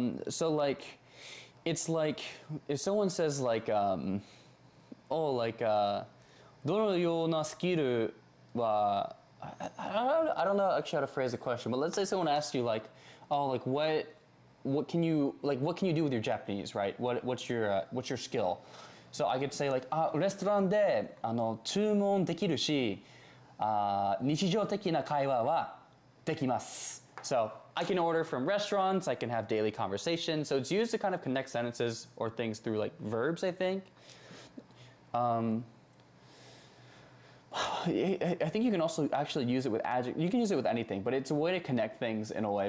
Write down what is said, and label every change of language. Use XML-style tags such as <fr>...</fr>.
<en>So like, it's like, if someone says like,</en> <ja>どのようなスキルは</ja> <en>I don't know actually how to phrase the question, but let's say someone asks you like, oh, like what can you do with your Japanese, right? What's your skill?</en> <ja>So I could say like, レストランで注文できるし、日常的な会話はできます。</ja> <en>So I can order from restaurants, I can have daily conversations. So it's used to kind of connect sentences or things through like verbs, I think. I think you can also actually use it with adjective. You can use it with anything, but it's a way to connect things in a way.</en>